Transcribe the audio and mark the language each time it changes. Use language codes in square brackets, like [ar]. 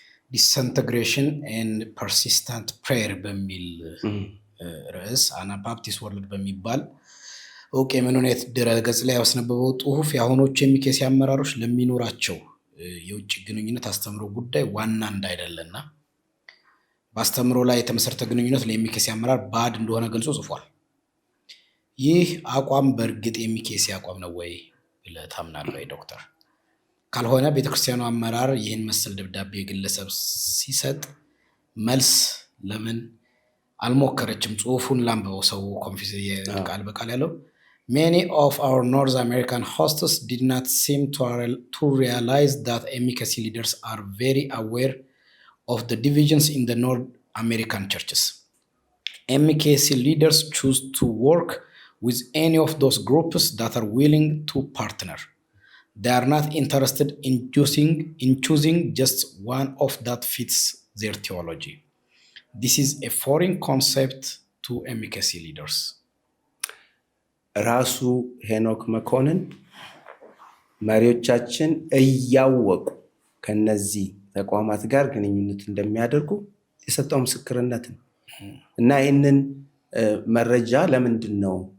[am] ዲስኢንተግሬሽን ኤንድ ፐርሲስታንት ፕሬየር በሚል ርዕስ አናባፕቲስት ወርልድ በሚባል እውቅ የሜኖናይት ድረገጽ ላይ ያስነበበው ጽሁፍ የአሁኖቹ የሚኬሲ አመራሮች ለሚኖራቸው የውጭ ግንኙነት አስተምሮ ጉዳይ ዋና እንዳይደለና በአስተምሮ ላይ የተመሰረተ ግንኙነት ለሚኬሲ አመራር ባድ እንደሆነ ገልጾ ጽፏል። ይህ አቋም በእርግጥ የሚኬሲ አቋም ነው ወይ ብለህ ታምናለህ ወይ ዶክተር? ካልሆነ ቤተክርስቲያኑ አመራር ይህን መሰል ደብዳቤ ግለሰብ ሲሰጥ መልስ ለምን አልሞከረችም? ጽሁፉን ላንብበው። ሰው ኮንፊውዝ ቃል በቃል ያለው [en] Many of our North American hosts did not seem to realize that MKC leaders are very aware of the divisions in the North American churches. MKC leaders choose to work with any of those groups that are willing to partner. They are not interested in choosing just one of that fits their theology. this is a foreign concept to MKC leaders. [am] ራሱ ሄኖክ መኮንን መሪዎቻችን እያወቁ ከነዚህ ተቋማት ጋር ግንኙነት እንደሚያደርጉ የሰጠው ምስክርነት ነው እና ይህንን መረጃ ለምንድን ነው